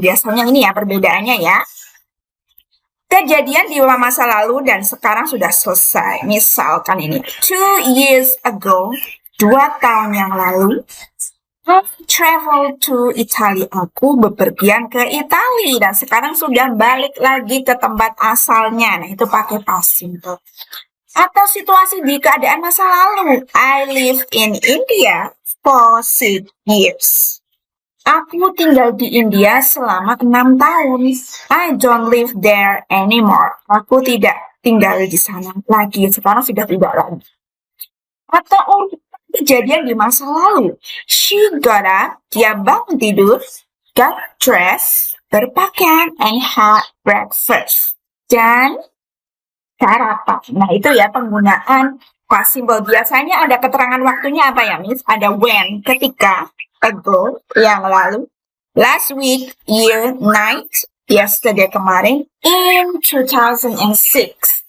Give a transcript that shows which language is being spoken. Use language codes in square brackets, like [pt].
[id] Biasanya ini ya perbedaannya ya. Kejadian di masa lalu dan sekarang sudah selesai. [en] Misalkan ini, 2 years ago, [id] 2 tahun yang lalu, [en] I travel to Italy. [id] Aku bepergian ke Italia dan sekarang sudah balik lagi ke tempat asalnya. Nah, itu pakai past simple. Atau situasi di keadaan masa lalu. [en] I live in India for 6 years. [id] Aku tinggal di India selama 6 tahun. [en] I don't live there anymore. [id] Aku tidak tinggal di sana lagi. Sekarang sudah tidak lagi. Atau kejadian di masa lalu. [en] She got up, [id] dia bangun tidur, [en] got dressed, [id] berpakaian, [en] and had breakfast. [id] Dan sarapan. Nah, itu ya penggunaan past simple. Biasanya ada keterangan waktunya apa ya, Miss? Ada when, ketika, ago, yang lalu, [en] last week, year, night, yesterday, [id] kemarin, in 2006.